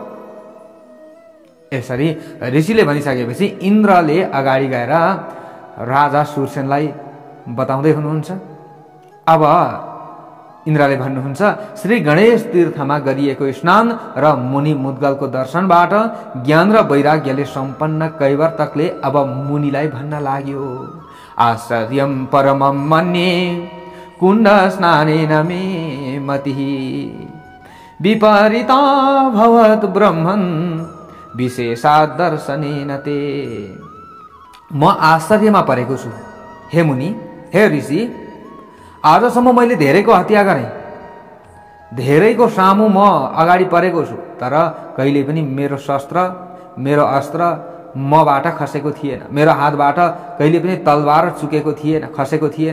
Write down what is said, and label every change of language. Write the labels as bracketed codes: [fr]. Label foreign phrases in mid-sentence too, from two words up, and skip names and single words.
[ne] यसरी ऋषिले भनिसकेपछि इन्द्रले अगाडि गएर राजा सुरसेनलाई बताउँदै हुनुहुन्छ। अब इन्द्रले भन्नुहुन्छ, श्री गणेश तीर्थमा गरिएको स्नान र मुनि मुद्गलको दर्शनबाट ज्ञान र वैराग्यले सम्पन्न कैवर्तकले अब मुनिलाई भन्न लाग्यो, [sa] आश्चर्यम परमम मन्ये कुण्ड स्नानेन मे मतिः विपरीता भवत् ब्रह्मन् विशेषात् दर्शनेन ते। [ne] म आश्चर्यमा परेको छु हे मुनि, हे ऋषि। आजसम्म मैले धेरैको हत्या गरेँ, धेरैको सामु म अगाडि परेको छु, तर कहिले पनि मेरो शस्त्र, मेरो अस्त्र मबाट खसेको थिएन, मेरो हातबाट कहिले पनि तलवार चुकेको थिएन, खसेको थिएन।